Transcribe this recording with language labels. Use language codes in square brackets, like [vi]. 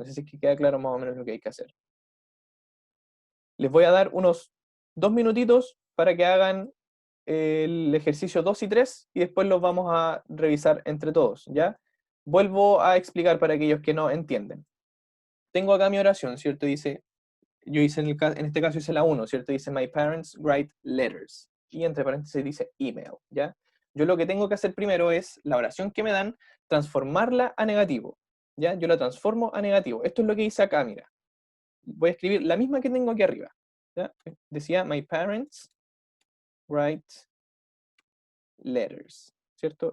[es] No sé si es que queda claro más o menos lo que hay que hacer. Les voy a dar unos 2 minutitos para que hagan el ejercicio 2 y 3 y después los vamos a revisar entre todos, ¿ya? Vuelvo a explicar para aquellos que no entienden. Tengo acá mi oración, ¿cierto? Dice, yo hice en este caso hice la 1, ¿cierto? Dice, [en] my parents write letters. [es] Y entre paréntesis dice email, ¿ya? Yo lo que tengo que hacer primero es, la oración que me dan, transformarla a negativo, ¿ya? Yo la transformo a negativo. Esto es lo que hice acá, mira. Voy a escribir la misma que tengo aquí arriba, ¿ya? Decía, [en] my parents write letters, [es] ¿cierto?